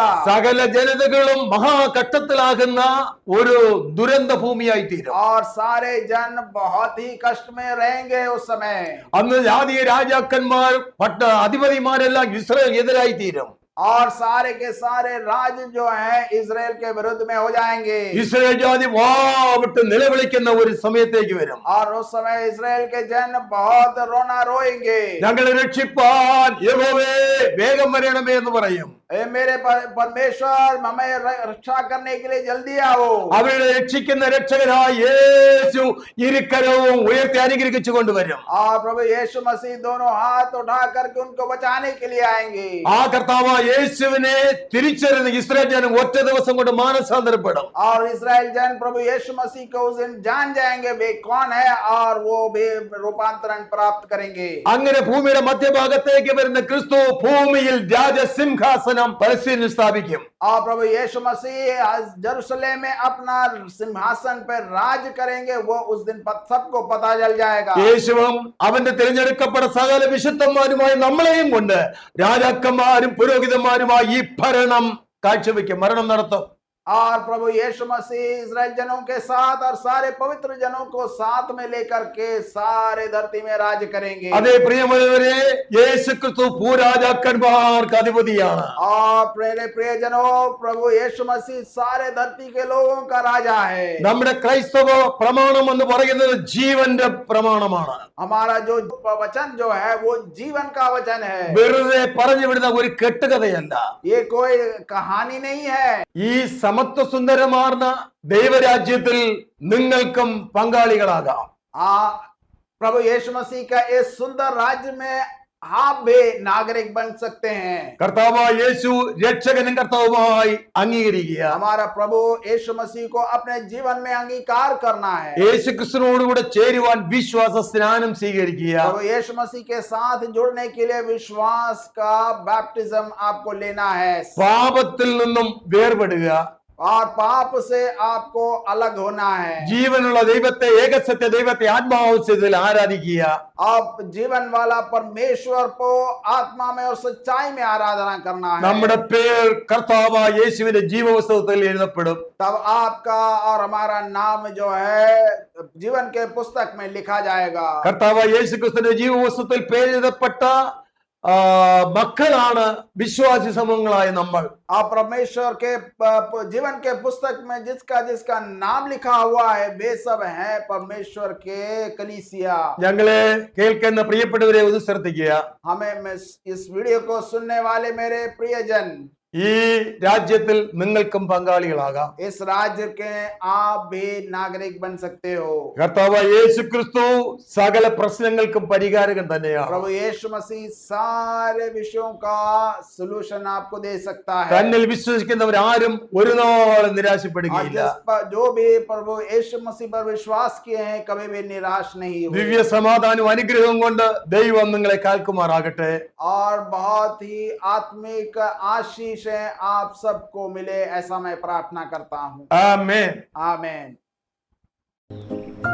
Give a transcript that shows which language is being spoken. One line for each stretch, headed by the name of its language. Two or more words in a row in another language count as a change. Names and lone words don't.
Malayalam: സകല ജനതകളും മഹാകഷ്ടത്തിലാകുന്ന ഒരു ദുരന്ത ഭൂമിയായി തീരും.
Hindi: और सारे जन बहुत ही कष्ट में रहेंगे उस समय.
Malayalam: അന്ന് ജാതീയ രാജാക്കന്മാർ അധിപതിമാരെല്ലാം ഇസ്രായേലിനെതിരായി തീരും.
Hindi: और सारे के सारे राज जो हैं इजराइल के विरुद्ध में हो जाएंगे.
Malayalam: ഇസ്രായേൽ ജാതി വാവിട്ട് നിലവിളിക്കുന്ന ഒരു സമയത്തേക്ക് വരും.
Hindi: और उस समय इजराइल के जन बहुत रोना रोएंगे.
Malayalam: ഞങ്ങളെ രക്ഷിപ്പാൻ യഹോവേ വേഗം വരണമേ എന്ന് പറയും.
Hindi: ए मेरे परमेश्वर, हमें रक्षा करने के लिए जल्दी आओ.
Malayalam: അവരെ രക്ഷിക്കുന്ന രക്ഷകനായ യേശു ഇരുകരവും ഉയർത്തി അനുഗ്രഹിച്ചു കൊണ്ടുവരും.
Hindi: और प्रभु यीशु मसीह दोनों हाथ उठा करके उनको बचाने के लिए आएंगे.
Malayalam: ആ കർത്താവ് യേശുവിനെ തിരിച്ചറിഞ്ഞ് ഇസ്രായേൽ ജനം ഒറ്റ ദിവസം കൊണ്ട് മാനസാന്തരപ്പെടും.
Hindi: और इजराइल जन प्रभु यीशु मसीह को उस दिन जान जाएंगे वे कौन है, और वो भी रूपांतरण प्राप्त करेंगे.
Malayalam: അങ്ങനെ ഭൂമിയുടെ മധ്യഭാഗത്തേക്ക് വരുന്ന ക്രിസ്തു ഭൂമിയിൽ രാജസിംഹാസനം പലസ്തീനിൽ സ്ഥാപിക്കും.
Hindi: और प्रभु यीशु मसीह यरूशलेम में अपना सिंहासन पर राज करेंगे. वो उस दिन सबको पता चल जाएगा.
Malayalam: യേശുവും അവന്റെ തിരഞ്ഞെടുക്കപ്പെട്ട സകല വിശുദ്ധന്മാരുമായി നമ്മളെയും കൊണ്ട് രാജാക്കന്മാരും പുരോഹിതന്മാരുമായി ഈ ഭരണം കാഴ്ചവെക്കും, മരണം നടത്തും.
Hindi: और प्रभु यीशु मसीह इजराइल जनों के साथ और सारे पवित्र जनों को साथ में लेकर के सारे धरती में राज करेंगे.
Malayalam: അതേ പ്രിയമുള്ളവരെ, യേശു ക്രിസ്തു ഭൂരാജാക്കന്മാർക്ക് അധിപതിയാണ്.
Hindi: और मेरे प्रियजनों, प्रभु यीशु मसीह सारे धरती के लोगों का राजा है.
Malayalam: നമ്മുടെ ക്രൈസ്തവ പ്രമാണം എന്ന് പറയുന്നത് ജീവന്റെ പ്രമാണമാണ്.
Hindi: हमारा जो वचन जो है वो जीवन का वचन है.
Malayalam: വെറുതെ പറഞ്ഞു വിടുന്ന ഒരു കെട്ടുകഥയല്ല.
Hindi: ये कोई कहानी नहीं है.
Malayalam: ഈ സമത്വ സുന്ദരമാർന്ന ദൈവരാജ്യത്തിൽ നിങ്ങൾക്കും പങ്കാളികളാകാം.
Hindi: प्रभु यीशु मसीह का इस सुंदर राज्य में आप भी नागरिक बन सकते हैं.
Malayalam: കർത്താവായ യേശു രക്ഷകനും കർത്താവുമായി അംഗീകരിക്കുക.
Hindi: हमारा प्रभु यीशु मसीह को अपने जीवन में अंगीकार करना है.
Malayalam: യേശു ക്രിസ്തുവിനോടുകൂടെ ചേരുവാൻ വിശ്വാസ സ്നാനം സ്വീകരിക്കുക.
Hindi: प्रभु यीशु मसीह के साथ जुड़ने के लिए विश्वास का बैप्टिज्म आपको लेना है.
Malayalam: പാപത്തിൽ നിന്നും വേർപെടുക.
Hindi: और पाप से आपको अलग होना है.
Malayalam: ജീവനുള്ള ദൈവത്തെ, ഏകസത്യ ദൈവത്തെ ആത്മാവസ്ഥയിൽ ആരാധിക്കുക.
Hindi: आप जीवन वाला परमेश्वर को आत्मा में और सच्चाई में आराधना करना है.
Malayalam: നമ്മുടെ പേർ കർത്താവായ യേശുവിന്റെ ജീവപുസ്തകത്തിൽ എഴുതപ്പെടും.
Hindi: तब आपका और हमारा नाम जो है जीवन के पुस्तक में लिखा जाएगा.
Malayalam: കർത്താവായ യേശു ക്രിസ്തുവിന്റെ ജീവപുസ്തകത്തിൽ പേരെഴുതപ്പെട്ട മക്കളാണ് വിശ്വാസി സമൂഹങ്ങളായ നമ്മൾ.
Hindi: आप परमेश्वर के जीवन के पुस्तक में जिसका जिसका नाम लिखा हुआ है वे सब हैं परमेश्वर के कलीसिया.
Malayalam: ഞങ്ങളെ കേൾക്കുന്ന പ്രിയപ്പെട്ടവരെ ഒന്ന് ശ്രദ്ധിക്കുക.
Hindi: हमें इस वीडियो को सुनने वाले मेरे प्रियजन,
Malayalam: ഈ രാജ്യത്തിൽ നിങ്ങൾക്കും പങ്കാളികളാകാം.
Hindi: इस राज्य के आप भी नागरिक बन सकते हो.
Malayalam: കർത്താവായ യേശു ക്രിസ്തു സകല പ്രശ്നങ്ങൾക്കും പരിഹാരകൻ തന്നെയാണ്.
Hindi: प्रभु यीशु मसीह सारे विषयों का सलूशन आपको दे सकता है.
Malayalam: തന്നിൽ വിശ്വസിക്കുന്നവരാരും ഒരു നാളും നിരാശപ്പെടുകയില്ല.
Hindi: जो भी प्रभु यीशु मसीह पर विश्वास किए हैं कभी भी निराश नहीं हुए.
Malayalam: ദിവ്യ സമാധാനവും അനുഗ്രഹവും കൊണ്ട് ദൈവം നിങ്ങളെ കാൽക്കുമാറാകട്ടെ.
Hindi: और बहुत ही आत्मिक आशीष आशीषें आप सबको मिले, ऐसा मैं प्रार्थना करता हूं।
Malayalam: ആമേൻ.
Hindi: आमेन।